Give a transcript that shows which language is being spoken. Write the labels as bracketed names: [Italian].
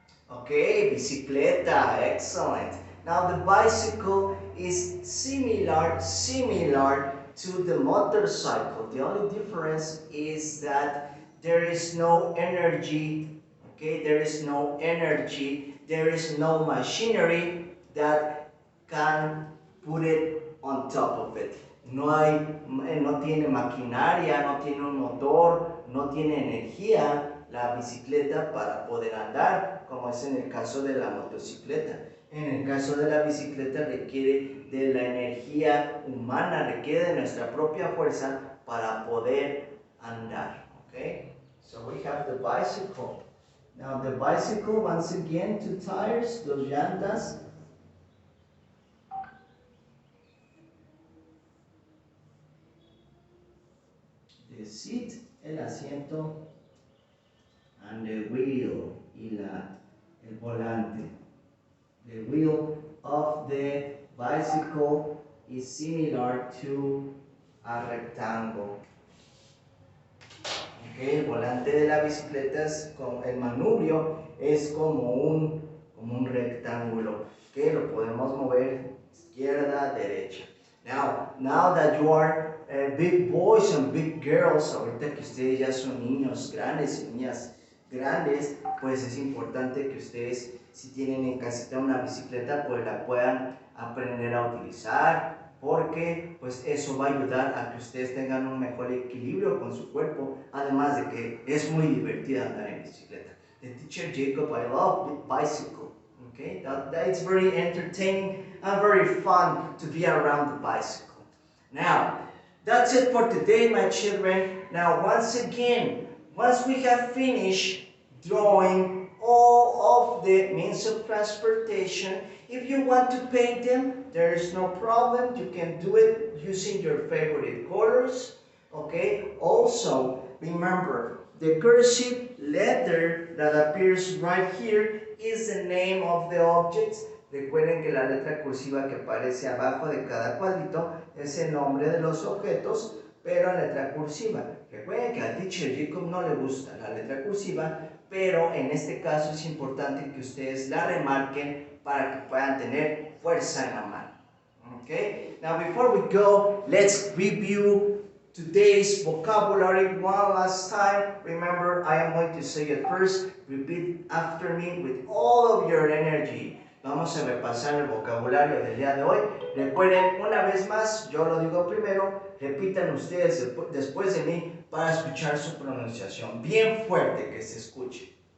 [English] Okay, bicicleta, excellent. Now, the bicycle is similar to the motorcycle. The only difference is that there is no energy, okay, there is no energy, there is no machinery that can put it on top of it. [Spanish] No tiene maquinaria, no tiene un motor, no tiene energía la bicicleta para poder andar, como es en el caso de la motocicleta. En el caso de la bicicleta requiere de la energía humana, requiere de nuestra propia fuerza para poder andar. [English] Okay? So we have the bicycle. Now the bicycle, once again, 2 tires, 2 llantas. The seat, el asiento, and the wheel, el volante. The wheel of the bicycle is similar to a rectangle. [Spanish] Okay, el volante de la bicicleta es como el manubrio es como un rectángulo que lo podemos mover izquierda, derecha. [English] Now that you are big boys and big girls, [Spanish] ahorita que ustedes ya son niños grandes y niñas grandes, pues es importante que ustedes, si tienen en casita una bicicleta, pues la puedan aprender a utilizar, porque pues eso va a ayudar a que ustedes tengan un mejor equilibrio con su cuerpo, además de que es muy divertida andar en bicicleta. [English] The teacher Jacob, I love bicycle. Okay, it's very entertaining and very fun to be around the bicycle. Now, that's it for today, my children. Now, once again, once we have finished drawing all of the means of transportation, if you want to paint them, there is no problem. You can do it using your favorite colors. Okay, also, remember, the cursive letter that appears right here is the name of the objects. [Spanish] Recuerden que la letra cursiva que aparece abajo de cada cuadrito es el nombre de los objetos, pero en letra cursiva. Recuerden que al teacher Jacob no le gusta la letra cursiva, pero en este caso es importante que ustedes la remarquen para que puedan tener fuerza en la mano. [English] Okay, now before we go, let's review today's vocabulary one last time. Remember, I am going to say it first. Repeat after me with all of your energy. [Spanish] Vamos a repasar el vocabulario del día de hoy. Recuerden, una vez más, yo lo digo primero, repitan ustedes después de mí para escuchar su pronunciación. Bien fuerte que se escuche.